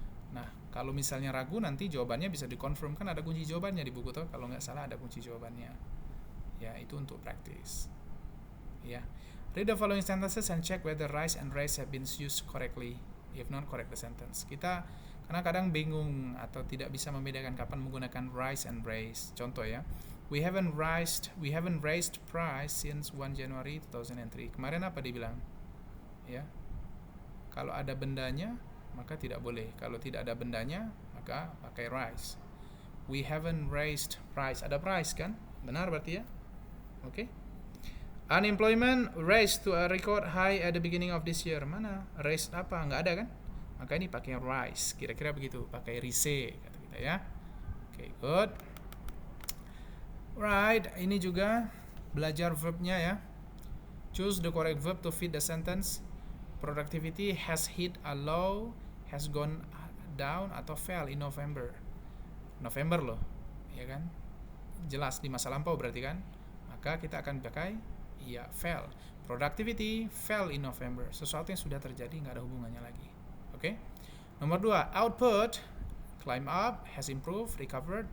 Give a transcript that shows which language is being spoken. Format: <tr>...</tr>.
<id>Nah, kalau misalnya ragu, nanti jawabannya bisa dikonfirm, kan ada kunci jawabannya di buku tuh. Kalau nggak salah ada kunci jawabannya. Ya, itu untuk praktis.</id> <en>Ya, read the following sentences and check whether rise and raise have been used correctly. If not, correct the sentence.</en> <id>Kita karena kadang bingung atau tidak bisa membedakan kapan menggunakan rise and raise. Contoh ya,</id> <en>we haven't raised price since 1 January 2003.</en> <id>Kemarin apa dibilang? Ya, kalau ada bendanya maka tidak boleh. Kalau tidak ada bendanya, maka pakai rise.</id> <en>We haven't raised price.</en> <id>Ada price kan? Benar berarti ya? Oke.</id> <en>Unemployment raised to a record high at the beginning of this year.</en> <id>Mana? Raised apa? Nggak ada kan? Maka ini pakai rise. Kira-kira begitu. Pakai rise kata kita ya. Oke, good. Right. Ini juga belajar verbnya ya.</id> <en>Choose the correct verb to fit the sentence. Productivity has hit a low, has gone down atau fell in November.</en> <id>November loh, ya kan? Jelas di masa lampau berarti kan? Maka kita akan pakai</id> <en>fell. Productivity fell in November.</en> <id>Sesuatu yang sudah terjadi, nggak ada hubungannya lagi. Oke?</id> <en>Nomor 2, output climb up, has improved, recovered.</en>